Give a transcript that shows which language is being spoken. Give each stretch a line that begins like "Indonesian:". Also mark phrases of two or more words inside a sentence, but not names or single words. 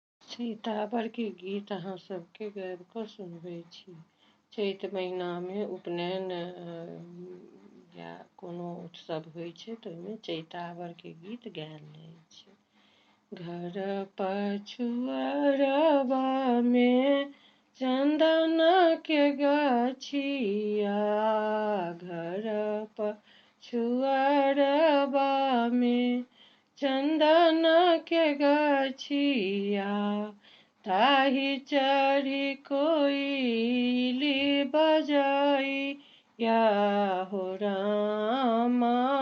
Maithili: सीताबर के गीत अहाँ सबके गाबि कऽ सुनबै छी। चैत महीनामे उपनयन या कोनो उत्सव होइ छै तऽ ओहिमे चैताबरके गीत गायल जाइ छै। घर पछुआरबा चंदन के गाछिया, घर पछुआरबा चंदन के गाछिया, ताहि चढ़ी कोइली बजैया हो रामा।